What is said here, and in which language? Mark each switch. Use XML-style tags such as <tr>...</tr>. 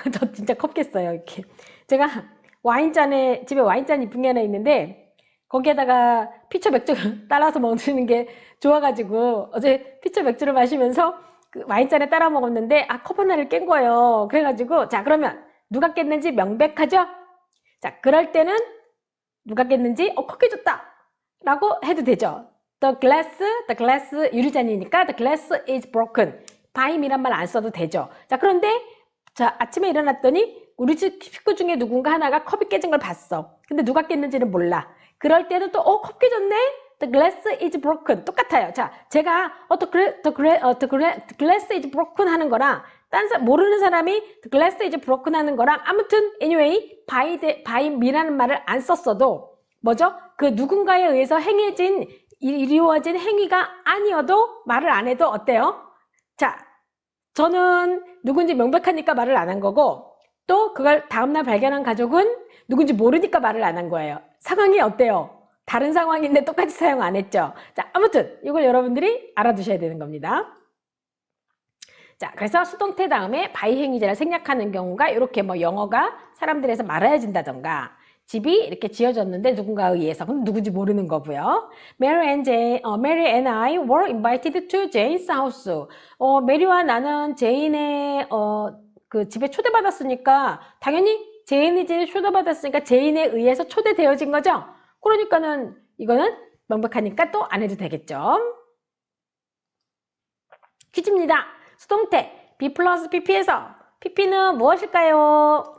<ko>저 진짜 컵 깼어요. 이렇게 제가 집에 와인잔 이쁜 게 하나 있는데 거기에다가 피처 맥주 따라서 먹는 게 좋아가지고 어제 피처 맥주를 마시면서 그 와인잔에 따라 먹었는데 컵 하나를 깬 거예요. 그래가지고 자 그러면 누가 깼는지 명백하죠? 자 그럴 때는 누가 깼는지 컵 깨졌다 라고 해도 되죠.</ko> <en>The glass</en> <ko>유리잔이니까</ko> <en>the glass is broken.</en> <ko>byme란 말 안 써도 되죠. 자 그런데 자 아침에 일어났더니 우리 집 식구 중에 누군가 하나가 컵이 깨진 걸 봤어. 근데 누가 깼는지는 몰라. 그럴 때는 또 컵 깨졌네?</ko> <en>The glass is broken.</en> <ko>똑같아요. 자, 제가</ko> <en>the glass is broken</en> <ko>하는 거랑 모르는 사람이 the glass is broken 하는 거랑 아무튼 anyway by me라는 말을 안 썼어도 뭐죠? 그 누군가에 의해서 이루어진 행위가 아니어도 말을 안 해도 어때요? 자, 저는 누군지 명백하니까 말을 안 한 거고 또 그걸 다음날 발견한 가족은 누군지 모르니까 말을 안 한 거예요. 상황이 어때요? 다른 상황인데 똑같이 사용 안 했죠. 자, 아무튼 이걸 여러분들이 알아두셔야 되는 겁니다. 자, 그래서 수동태 다음에 by 행위자를 생략하는 경우가 이렇게 영어가 사람들에서 말아야진다던가 집이 이렇게 지어졌는데 누군가에 의해서 그럼 누군지 모르는 거고요.</ko> <en>Mary and I were invited to Jane's house.</en> <ko>메리와 나는 제인의 그 집에 초대받았으니까 당연히 제인이 집에 초대받았으니까 제인에 의해서 초대되어진 거죠. 그러니까는 이거는 명백하니까 또 안 해도 되겠죠. 퀴즈입니다. 수동태 be 플러스 pp에서 pp는 무엇일까요?</ko>